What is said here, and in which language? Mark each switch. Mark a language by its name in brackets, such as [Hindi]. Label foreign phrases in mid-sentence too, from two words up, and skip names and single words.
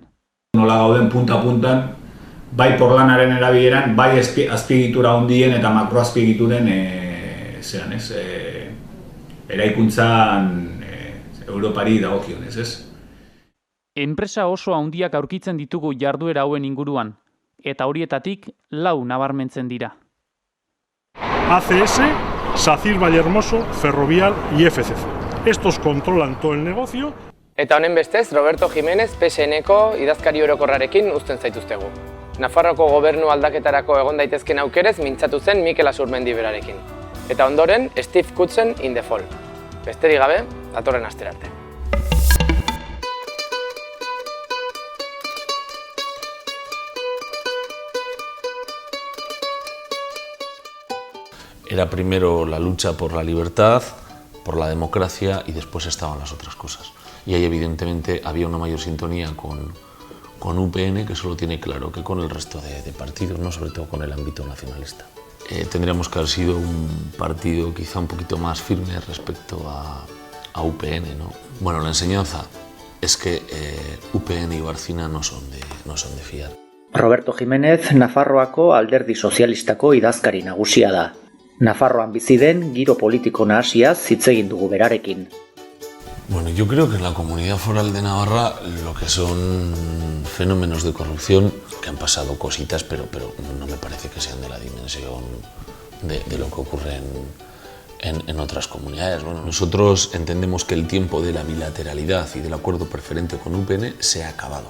[Basque] Nola gauden punta-puntan, bai porlanaren erabileran, bai azpiegitura handien eta makroazpiegituren eraikuntzan Europari dagokionez, ez? Enpresa oso handiak aurkitzen ditugu jarduera hauen inguruan, eta horietatik 4 nabarmentzen dira. [Spanish] ACS, SACIR Vallehermoso, Ferrovial y FCC. Estos controlan todo el negocio. [Basque] Eta honen bestez, Roberto Jiménez PSN-ko idazkari orokorrarekin uzten zaituztegu. Nafarroko gobernu aldaketarako egon daitezken aukerez mintzatu zen Mikel Asurmendi berarekin. Eta ondoren, Steve Kutzen in the Fall. Besterik gabe, datorren asterarte. [Spanish] Era primero la lucha por la libertad, por la democracia y después estaban las otras cosas. Y ahí evidentemente había una mayor sintonía con UPN, que solo tiene claro que con el resto de partidos, ¿no? Sobre todo con el ámbito nacionalista. Tendríamos que haber sido un partido quizá un poquito más firme respecto a UPN, ¿no? Bueno, la enseñanza es que UPN y Barcina no son de fiar. [Basque] Roberto Jiménez, Nafarroako Alderdi Sozialistako idazkari nagusia da. Nafarroan bizi den giro politiko nahasiaz hitz egin dugu berarekin. [Spanish] Bueno, yo creo que en la Comunidad Foral de Navarra lo que son fenómenos de corrupción, que han pasado cositas, pero no me parece que sean de la dimensión de lo que ocurre en otras comunidades. Bueno, nosotros entendemos que el tiempo de la bilateralidad y del acuerdo preferente con UPN se ha acabado.